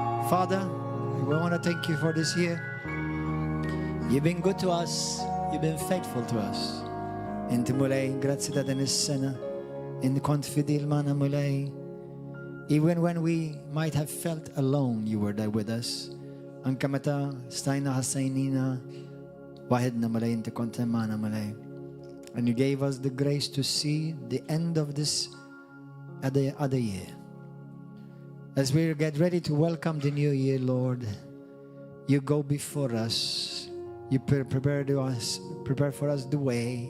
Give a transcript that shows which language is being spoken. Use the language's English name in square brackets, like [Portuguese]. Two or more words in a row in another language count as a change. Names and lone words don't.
[English] Father, we want to thank you for this year. You've been good to us. You've been faithful to us. [Maltese] Inti mulej, grazzi ta' din is-sena. Inti kont fidil magħna mulej. [English] Even when we might have felt alone, you were there with us. [Maltese] Anka meta stajna ħassajnina waħedna mulej, inti kont hemm magħna mulej. [English] And you gave us the grace to see the end of this other year. As we get ready to welcome the new year, Lord, you go before us. You prepare for us the way.